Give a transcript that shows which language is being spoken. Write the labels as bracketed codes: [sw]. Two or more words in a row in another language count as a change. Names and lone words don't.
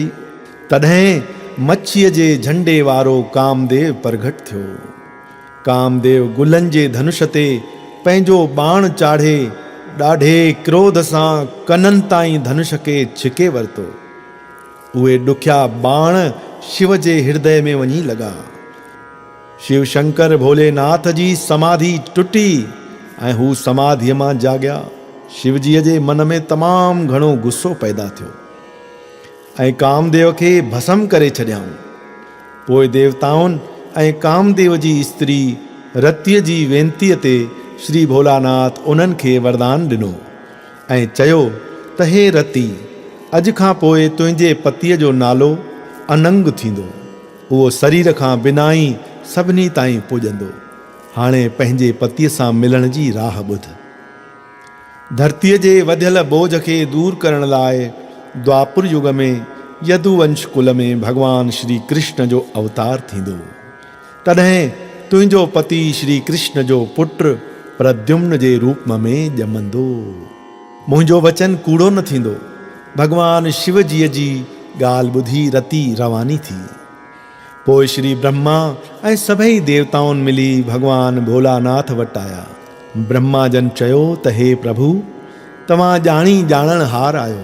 [sd] तॾहिं मच्छीअ जे झंडे वारो कामदेव प्रगट थियो। कामदेव गुलनि जे धनुष ते पंहिंजो बाण चाढ़े ॾाढे क्रोध सां कननि ताईं धनुष खे छिके वरितो। उहे ॾुखिया बाण शिव जे हृदय में वञी लॻा। शिव शंकर भोलेनाथ जी समाधि टुटी ऐं हू समाधीअ मां जाॻिया। शिवजीअ जे मन में तमामु घणो गुस्सो पैदा थियो ऐं कामदेव खे भस्म करे छॾियाऊं। पोइ देवताउनि ऐं कामदेव जी स्त्री रतीअ जी वेनतीअ ते श्री भोलानाथ उन्हनि खे वरदान ॾिनो ऐं चयो त हे रती, अॼु खां पोइ तुंहिंजे पतीअ जो नालो अनंग थींदो। उहो शरीर खां बिना ई सभिनी ताईं पुॼंदो। हाणे पंहिंजे पतीअ सां मिलण जी राह ॿुध। धरतीअ जे वधियल बोझ खे दूर करण लाइ द्वापुर युग में यदुवंश कुल में भगवान श्री कृष्ण जो अवतार थींदो। तॾहिं तुंहिंजो पति श्री कृष्ण जो पुत्र प्रद्युम्न जे रूप में ॼमंदो। मुंहिंजो वचन कूड़ो न थींदो। भगवान शिव जी ॻाल्हि ॿुधी रती रवानी थी। पोइ श्री ब्रह्मा ऐं सभई देवताउनि मिली भगवान भोलानाथ वटि आया। ब्रह्मा जन चयो त हे प्रभु, तव्हां ॼाणी ॼाणण हार आहियो।